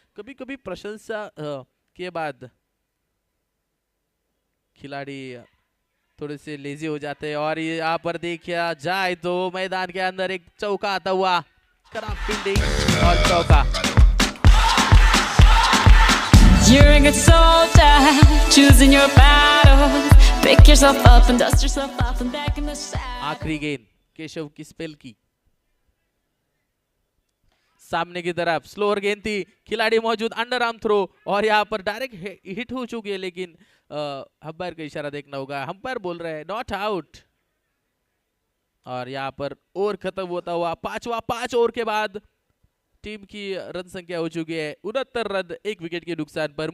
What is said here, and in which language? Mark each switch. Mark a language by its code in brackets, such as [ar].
[hi] कभी कभी प्रशंसा के बाद खिलाड़ी थोड़े से लेजी हो जाते हैं, और यहाँ पर देखिए जाए तो मैदान के अंदर एक चौका आता हुआ, खराब फील्डिंग और चौका। [en] You're a good soldier, choosing your battles. Pick yourself up and dust yourself off and back in the saddle. [hi] आखिरी गेंद केशव की स्पेल की, सामने की तरफ स्लोअर गेंद थी, खिलाड़ी मौजूद, अंडर आर्म थ्रो, और यहाँ पर डायरेक्ट हिट हो चुकी है, लेकिन अंपायर का इशारा देखना होगा। अंपायर बोल रहे हैं नॉट आउट, और यहाँ पर ओवर खत्म होता हुआ 5 ओवर के बाद टीम की रन संख्या हो चुकी है 69 रन, 1 विकेट के नुकसान पर।